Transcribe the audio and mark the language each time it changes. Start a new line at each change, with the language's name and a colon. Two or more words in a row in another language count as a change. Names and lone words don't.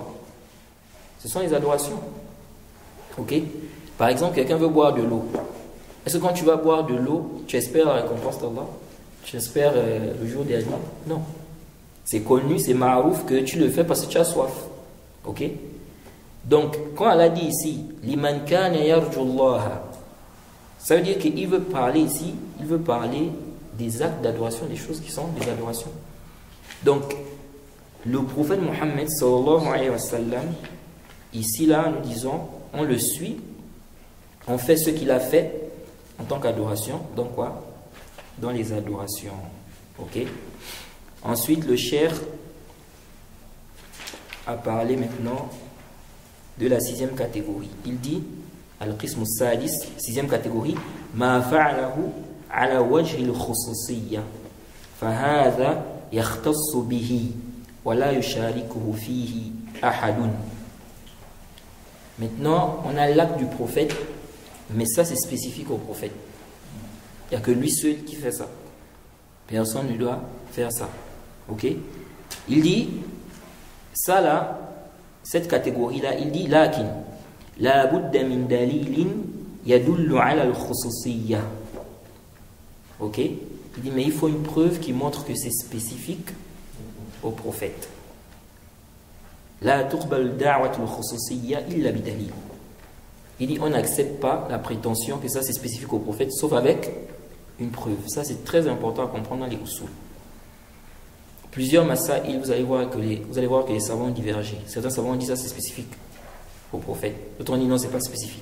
French: Ce sont les adorations. Ok? Par exemple, quelqu'un veut boire de l'eau. Est-ce que quand tu vas boire de l'eau, tu espères la récompense d'Allah? Tu espères le jour dernier? Non. C'est connu, c'est ma'rouf que tu le fais parce que tu as soif. Ok? Donc, quand Allah dit ici,
Arabic: لمن كان يرجو الله,
French: ça veut dire qu'il veut parler ici, il veut parler des actes d'adoration, des choses qui sont des adorations. Donc, le prophète Mohammed
Arabic: صلى الله عليه وسلم,
French: ici là, nous disons, on le suit, on fait ce qu'il a fait en tant qu'adoration. Donc quoi? Dans les adorations. Ok? Ensuite, le cheikh a parlé maintenant de la 6e catégorie. Il dit,
Arabic: القسم السادس,
French: 6e catégorie,
Arabic: ما فعله على وجه الخصوصية فهذا يختص به ولا يشاركه فيه أحد.
French: Maintenant, on a l'acte du prophète, mais ça c'est spécifique au prophète. Il n'y a que lui seul qui fait ça. Personne ne doit faire ça. Ok? Il dit, ça là, cette catégorie-là, il dit,
Arabic: لكن لا بد من دليل يدل على الخصوصية.
French: Ok? Il dit, mais il faut une preuve qui montre que c'est spécifique au prophète.
Arabic: لا تقبل دعوى الخصوصية إلا بدليل.
French: Il dit, on n'accepte pas la prétention que ça c'est spécifique au prophète, sauf avec une preuve. Ça c'est très important à comprendre dans les usul. Plusieurs masaïl, vous allez voir que les savants ont divergé. Certains savants ont dit ça c'est spécifique au prophète. D'autres ont dit non, c'est pas spécifique.